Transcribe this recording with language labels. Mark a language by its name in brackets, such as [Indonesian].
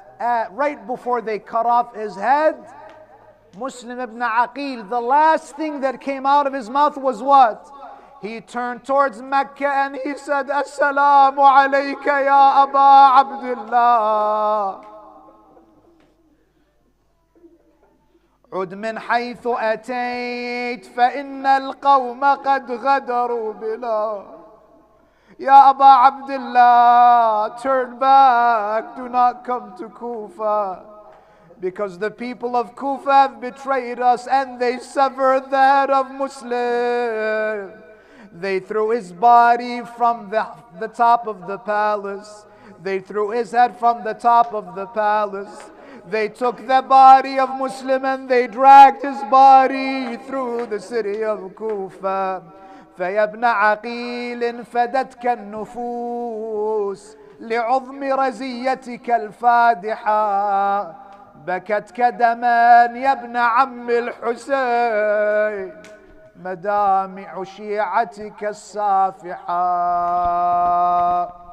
[English] Right before they cut off his head, Muslim ibn Aqil, the last thing that came out of his mouth was what? He turned towards Mecca and he said, [Arabic] Assalamu alayka ya Aba Abdullah. عد من حيث أتيت فإن القوم قد غدروا بنا. [English] Ya Aba Abdullah, turn back, do not come to Kufa. Because the people of Kufa have betrayed us and they severed the head of Muslim. They threw his body from the top of the palace. They threw his head from the top of the palace. They took the body of Muslim and they dragged his body through the city of Kufa. [Arabic] فيا ابن عقيل فدتك النفوس لعظم رزيتك الفادحة بكت كدما يا ابن عم الحسين مدامع شيعتك السافحة.